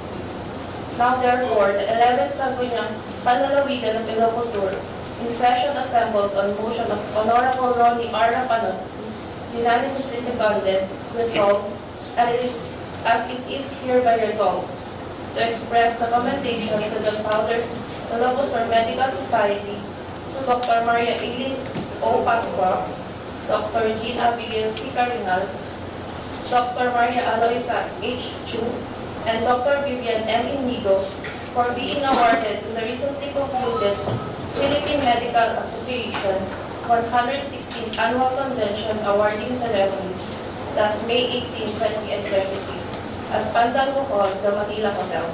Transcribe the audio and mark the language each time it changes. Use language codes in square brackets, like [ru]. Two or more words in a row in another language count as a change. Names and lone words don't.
[en] Now therefore, the 11th Sangguniang Panlalawigan of Ilocos Sur, in session assembled on motion of Honorable Ronnie R. Rapano, unanimously seconded, resolved, as it is hereby resolved, to express the commendation to the Southern Ilocos Medical Society, to Dr. Maria Aileen O. Pascua, Dr. Jean Abigail C. Carinal, Dr. Maria Aloisa H. Chu, and Dr. Vivian M. Inigo for being awarded in the recently concluded Philippine Medical Association 116th Annual Convention Awarding Ceremonies last May 18, 20, and 23 at Pandango Hall, the Manila Hotel.